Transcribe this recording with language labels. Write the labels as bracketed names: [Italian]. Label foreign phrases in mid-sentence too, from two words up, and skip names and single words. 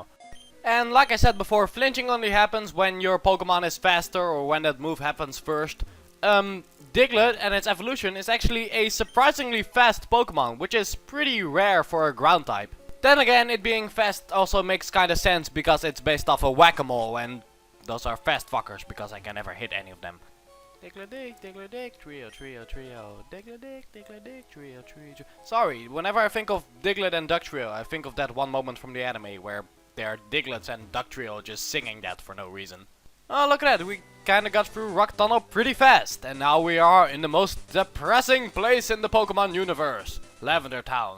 [English] And like I said before, flinching only happens when your Pokemon is faster or when that move happens first. Diglett and its evolution is actually a surprisingly fast Pokemon, which is pretty rare for a ground type. Then again, it being fast also makes kinda sense because it's based off a Whack-A-Mole, and those are fast fuckers because I can never hit any of them. Diglett, trio, trio, trio. Diglett, trio, trio. Sorry, whenever I think of Diglett and Ducktrio, I think of that one moment from the anime where there are Diglets and Ducktrio just singing that for no reason. Oh, look at that, we kinda got through Rock Tunnel pretty fast, and now we are in the most depressing place in the Pokemon universe, Lavender Town.